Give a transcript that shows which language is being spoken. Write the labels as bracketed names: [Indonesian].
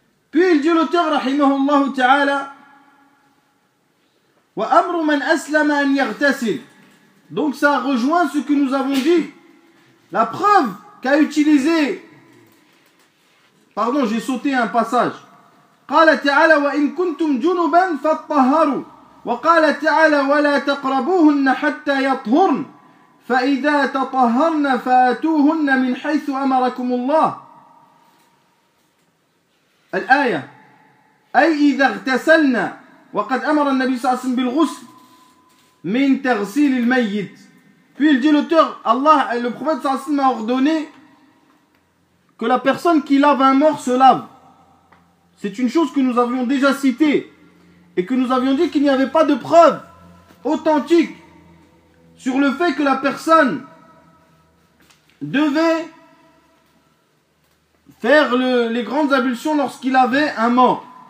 [French] Puis il dit l'auteur rahimahullah ta'ala, [Arabic] wa amru man aslama an yaghtasil. [French] Donc ça rejoint ce que nous avons dit, La preuve qu'a utilisé. Pardon, j'ai sauté un passage. [Arabic] قال تعالى وإن كنتم جنبا فاطهروا وقال تعالى ولا تقربوهن حتى يطهرن فإذا تطهرن فاتوهن من حيث أمركم الله الآية أي إذا اغتسلنا وقد أمر النبي صلى الله عليه وسلم بالغسل من تغسيل الميت [French] puis il dit l'auteur Allah le prophète صلى الله عليه وسلم a ordonné que la personne qui lave un mort se lave. C'est une chose que nous avions déjà citée et que nous avions dit qu'il n'y avait pas de preuve authentique sur le fait que la personne devait faire les grandes ablutions lorsqu'il avait un mort.